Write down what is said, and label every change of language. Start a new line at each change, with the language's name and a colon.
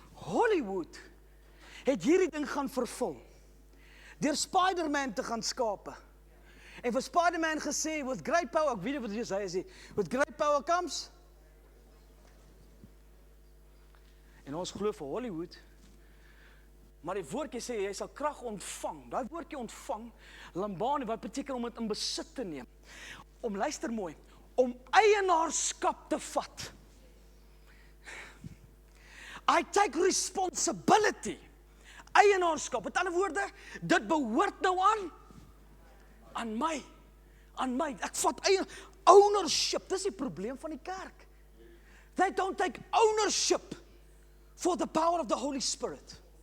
Afrikaans: Hollywood het hierdie ding gaan vervul. Deur Spider-Man te gaan skape. En vir Spider-Man gesê,
English: with great power,
Afrikaans: ek weet nie wat hy sê,
English: with great power comes.
Afrikaans: En ons glo vir Hollywood, maar die woordjie sê, jy sal krag ontvang. Daai woordjie ontvang, lambano, wat beteken om dit in besit te neem. Om, luister mooi, om eienaarskap te vat.
English: I take responsibility.
Afrikaans: Eienaarskap, met ander woorde, dit behoort nou aan my. Ek vat ownership, dis die probleem van die kerk.
English: They don't take ownership for the power of the Holy Spirit.